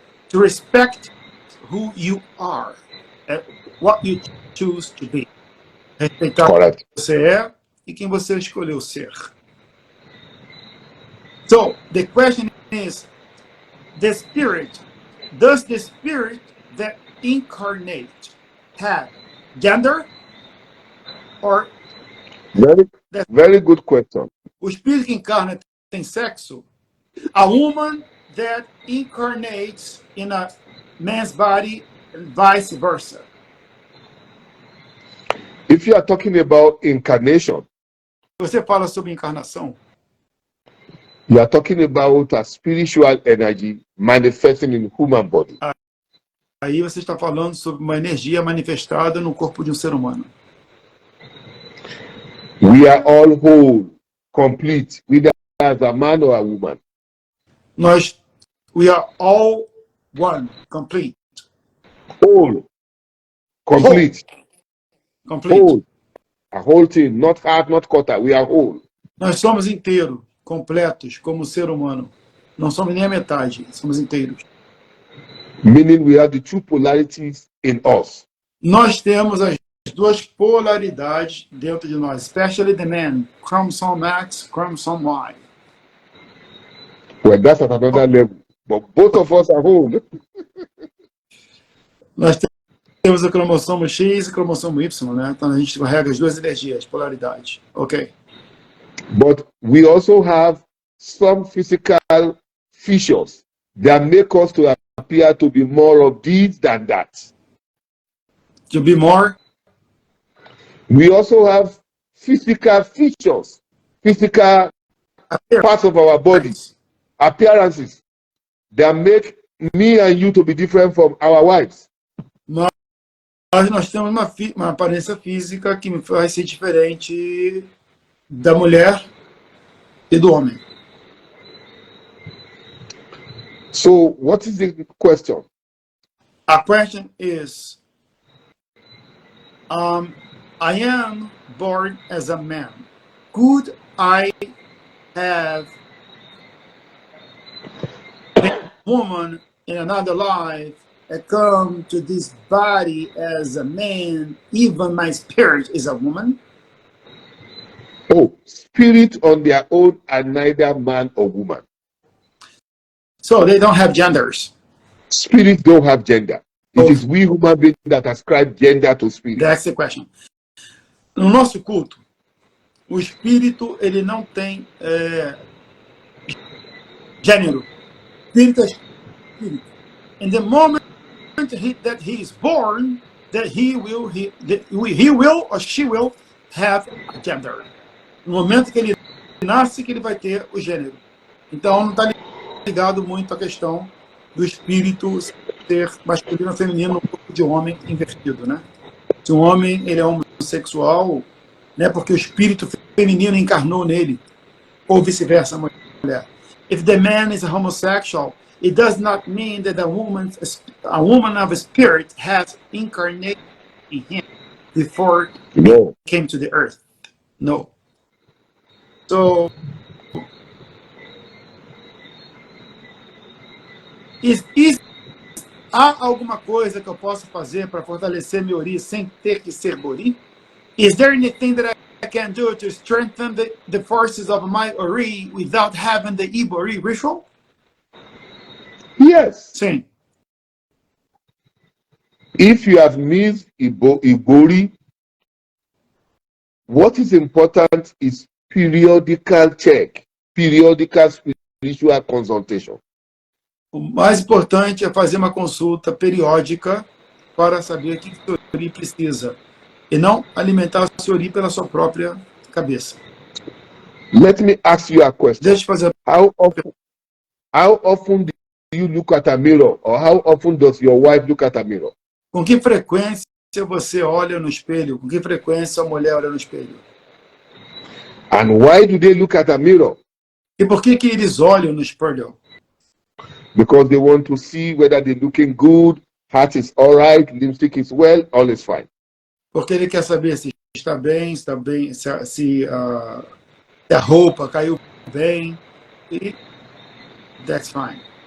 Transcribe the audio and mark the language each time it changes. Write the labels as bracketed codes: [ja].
[en] To respect who you are, what you choose to be. [pt] Respeitar [en] Correct. [pt] quem você é e quem você escolheu ser. [en] So, the question is, does the spirit that incarnate have gender? Or Very good question. [pt] o espírito que encarna tem sexo? [en] A woman that incarnates in a man's body and vice versa. If you are talking about incarnation, [pt] Você fala sobre encarnação, [en] you are talking about a spiritual energy manifesting in human body. [pt] aí você está falando sobre uma energia manifestada no corpo de um ser humano. [en] We are all whole, complete, whether as a man or a woman. We are all one, complete. Whole, complete, Complete. whole, a whole thing, not half, not quarter. We are whole. [pt] Nós somos inteiros, completos, como ser humano. Não somos nem a metade, somos inteiros. [en] Meaning we have the two polarities in us. [pt] Nós temos as duas polaridades dentro de nós, [en] especially the man, chromosome X, chromosome Y. Well, that's at another level. But both of us are whole. [pt] Nós temos o cromossomo X e o cromossomo Y, né? Então a gente carrega as duas energias, polaridades. [en] Ok. But we also have some physical features that make us to appear to be more of this than that. To be more. We also have physical features, physical parts of our bodies, appearances that make me and you to be different from our wives. [pt] Nós temos uma aparência física que vai ser diferente da mulher e do homem. [en] So, what is the question? A question is, I am born as a man. Could I have been a woman in another life and come to this body as a man, even my spirit is a woman? Oh, spirit on their own are neither man or woman. So they don't have genders. Spirits don't have gender. It is we human beings that ascribe gender to spirit. That's the question. [pt] No nosso culto, o espírito ele não tem gênero. Espírito é espírito. [en] In the moment that he is born, that he will or she will have a gender. [pt] No momento que ele nasce, que ele vai ter o gênero. Então não está ligado muito à questão do espírito ser masculino ou feminino no corpo de homem invertido, né? Se um homem ele é homossexual, né, porque o espírito encarnou nele, ou vice-versa, mulher. [en] If the man is a homosexual, it does not mean that a woman of a spirit has incarnated in him before he came to the earth. No. [pt] So, há alguma coisa que eu possa fazer para fortalecer meu Ori sem ter que ser Ori? [en] Is there anything that I can do to strengthen the forces of my Ori without having the Ibori ritual? Yes. [pt] Sim. [en] If you have missed Ibori, what is important is periodical check, periodical spiritual consultation. [pt] O mais importante é fazer uma consulta periódica para saber o que o Ori precisa e não alimentar o Ori pela sua própria cabeça. [en] Let me ask you a question. [pt] Deixa eu fazer. [en] How often do you look at a mirror, or how often does your wife look at a mirror? [pt] Com que frequência você olha no espelho? Com que frequência a mulher olha no espelho? [en] And why do they look at a mirror? [pt] E por que eles olham no espelho? [en] Because they want to see whether they're looking good, heart is all right, lipstick is well, all is fine. [pt] Porque ele quer saber se está bem, se a roupa caiu bem, e [en] that's fine.